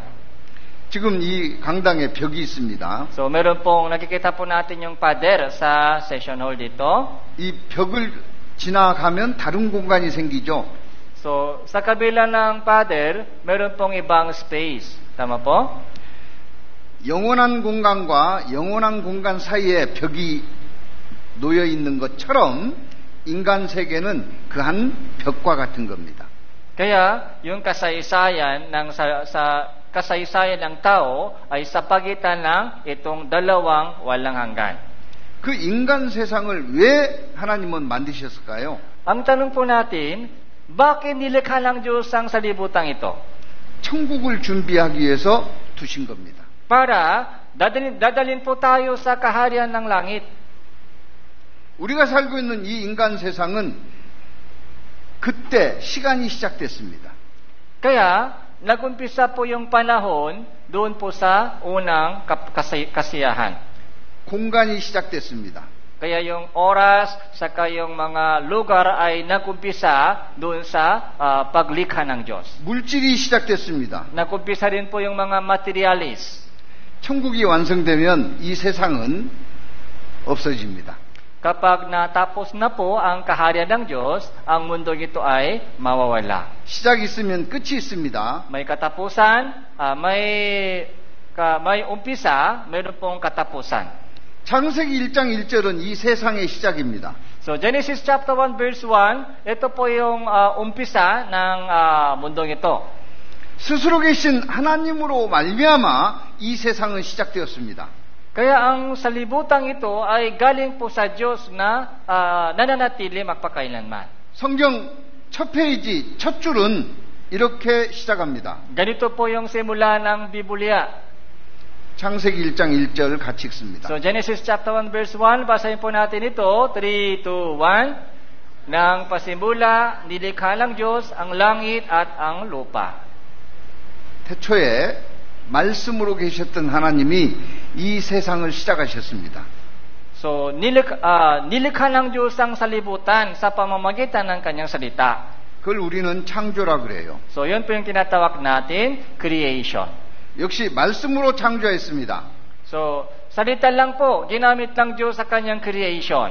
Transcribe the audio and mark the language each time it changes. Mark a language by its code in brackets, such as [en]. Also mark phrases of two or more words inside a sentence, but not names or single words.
[ko] 지금 이 강당에 벽이 있습니다. [tl] So, meron pong nakikita po natin yung pader sa session hall dito. [ko] 이 벽을 지나가면 다른 공간이 생기죠. [tl] So, sa kabila ng pader, meron pong ibang space. Tama po? [ko] 영원한 공간과 영원한 공간 사이에 벽이 놓여 있는 것처럼 인간 세계는 그 한 벽과 같은 겁니다. [tl] Kaya, yung kasaysayan sa kasaysayan ng tao ay sa pagitan ng itong dalawang walang hanggan. [ko] 그 인간 세상을 왜 하나님은 만드셨을까요? [tl] Ang tanong po natin, bakit nilikha ng Diyos ang salibutang ito? [ko] 천국을 준비하기 위해서 두신 겁니다. [tl] Para dadalhin po tayo sa kaharian ng langit. [ko] 우리가 살고 있는 이 인간 세상은 그때 시간이 시작됐습니다. [tl] Kaya, nagumpisa po yung panahon doon po sa unang kasiyahan. [ko] 공간이 시작됐습니다. [tl] Kaya yung oras, saka yung mga lugar ay nagumpisa doon sa paglikha ng Diyos. [ko] 물질이 시작됐습니다. [tl] Nagumpisa rin po yung mga materialis. [ko] 천국이 완성되면 이 세상은 없어집니다. [tl] Kapag natapos na po ang kaharian ng Diyos, ang mundong ito ay mawawala. [ko] 시작이 있으면 끝이 있습니다. [tl] May katapusan, may umpisa, mayroon pong katapusan. [ko] 창세기 1장 1절은 이 세상의 시작입니다. [tl] So [en] Genesis chapter 1 verse 1, [tl] ito po yung umpisa ng mundong ito. [ko] 스스로 계신 하나님으로 말미암아 이 세상은 시작되었습니다. [tl] Kaya ang salibutang ito ay galing po sa Diyos na nananatili magpakailanman. [ko] 성경 첫 페이지 첫 줄은 이렇게 시작합니다. [tl] Ganito po yung simula ng Biblia. [ko] 창세기 1장 1절 같이 읽습니다. [tl] So [en] Genesis chapter 1 verse 1, [tl] basahin po natin ito, 3, 2, 1. Nang pasimula, nilikha ng Diyos ang langit at ang lupa. [ko] 태초에 말씀으로 계셨던 하나님이 이 세상을 시작하셨습니다. [tl] So, nilikha ng Diyos ang salibutan sa pamamagitan ng kanyang salita. [ko] 그걸 우리는 창조라 그래요. [tl] So, yun po yung tinatawag natin, creation. [ko] 역시 말씀으로 창조했습니다. [tl] So, salita lang po, ginamit ng Diyos sa kanyang creation.